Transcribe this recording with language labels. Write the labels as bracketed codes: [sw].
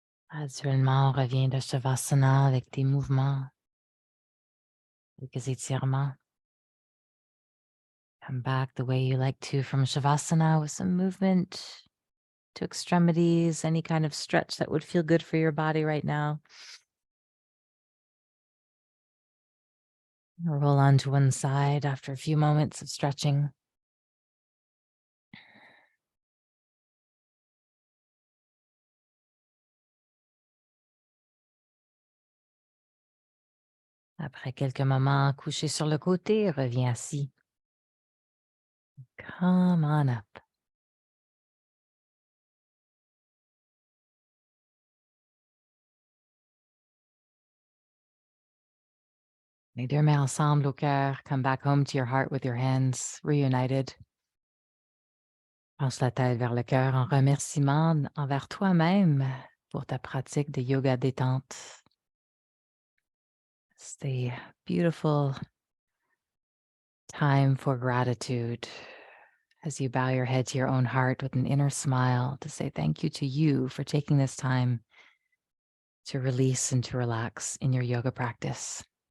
[fr] Graduellement, reviens de Shavasana avec tes mouvements, quelques étirements. [en] Come back the way you like to from Shavasana with some movement to extremities, any kind of stretch that would feel good for your body right now. Roll onto one side after a few moments of stretching. [fr] Après quelques moments couché sur le côté, reviens assis. [en] Come on up. [fr] Les deux mains ensemble au cœur. [en] Come back home to your heart with your hands reunited. [fr] Penche la tête vers le cœur en remerciement envers toi-même pour ta pratique de yoga détente. [en] Stay beautiful time for gratitude as you bow your head to your own heart with an inner smile to say thank you to you for taking this time to release and to relax in your yoga practice.